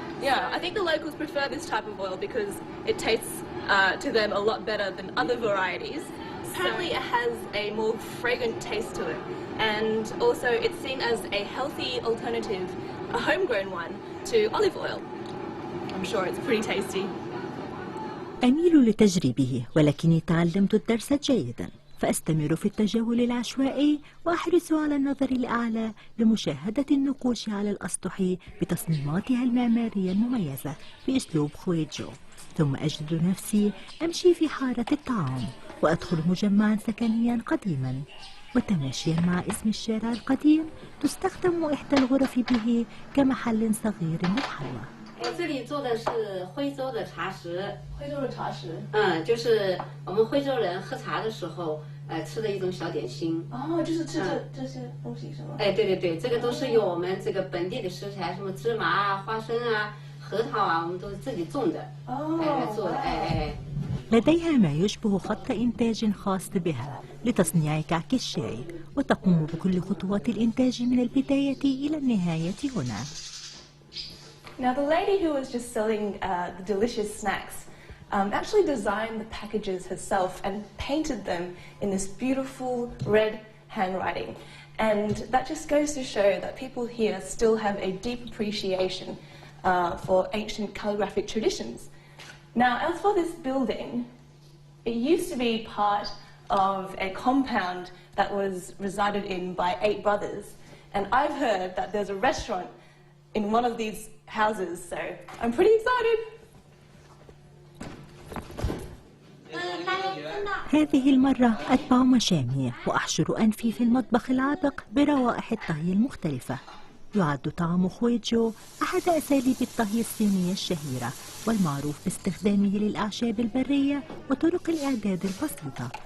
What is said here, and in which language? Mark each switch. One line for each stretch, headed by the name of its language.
English: Yeah, I think the locals prefer this type of oil because it tastes to them a lot better than other varieties. Apparently it has a more fragrant taste to it, and also it's seen as a healthy alternative, a homegrown one, to olive oil. I'm sure it's pretty tasty.
Arabic: أميل لتجريبه، ولكني تعلمت الدرس جيدا، فأستمر في التجول العشوائي وأحرص على النظر الأعلى لمشاهدة النقوش على الأسطح بتصميماتها المعمارية المميزة بأسلوب خويجو، ثم أجد نفسي أمشي في حارة الطعام وأدخل مجمعا سكنيا قديما، وتماشيا مع اسم الشارع القديم تستخدم إحدى الغرف به كمحل صغير للحلوى.
Chinese: 这里做的是徽州的茶食，徽州的茶食，就是我们徽州人喝茶的时候，吃的一种小点心。哦，就是吃这些东西是吗？哎，对对对，这个都是用我们这个本地的食材，什么芝麻啊、花生啊、核桃啊，我们都是自己种的，来做的，哎。
Arabic: لديها ما يشبه خط إنتاج خاص بها لتصنيع كعك الشاي، وتقوم بكل خطوات الإنتاج من البداية إلى النهاية هنا.
English: Now the lady who was just selling the delicious snacks actually designed the packages herself and painted them in this beautiful red handwriting. And that just goes to show that people here still have a deep appreciation for ancient calligraphic traditions. Now as for this building, it used to be part of a compound that was resided in by 8 brothers. And I've heard that there's a restaurant in one of these houses, so I'm pretty excited.
Arabic: هذه المرة أتبع مشامي وأحشر أنفي في المطبخ العابق بروائح الطهي المختلفة. يعد طعام خويجو أحد أساليب الطهي الصينية الشهيرة والمعروف باستخدامه للأعشاب البرية وطرق الإعداد البسيطة.